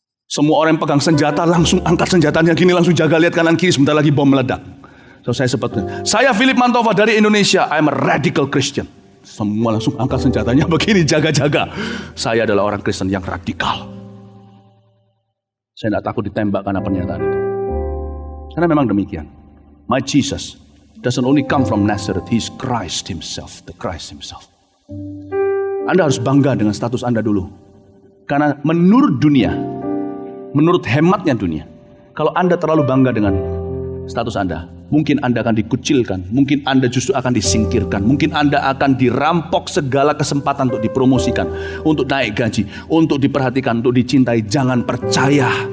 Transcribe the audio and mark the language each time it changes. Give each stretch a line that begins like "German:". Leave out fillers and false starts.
Indonesian: Semua orang yang pegang senjata langsung angkat senjatanya gini, langsung jaga lihat kanan kiri, sebentar lagi bom meledak.
English: So,
Indonesian: saya Philip Mantova dari Indonesia,
English: I am a radical Christian.
Indonesian: Semua langsung angkat senjatanya begini, jaga-jaga. Saya adalah orang Kristen yang radikal. Saya tidak takut ditembak karena pernyataan itu. Karena memang demikian.
English: My Jesus doesn't only come from Nazareth, He's Christ Himself, the Christ Himself.
Indonesian: Anda harus bangga dengan status Anda dulu. Karena menurut dunia, menurut hematnya dunia, kalau Anda terlalu bangga dengan status Anda, mungkin Anda akan dikucilkan, mungkin Anda justru akan disingkirkan, mungkin Anda akan dirampok segala kesempatan untuk dipromosikan, untuk naik gaji, untuk diperhatikan, untuk dicintai. Jangan percaya.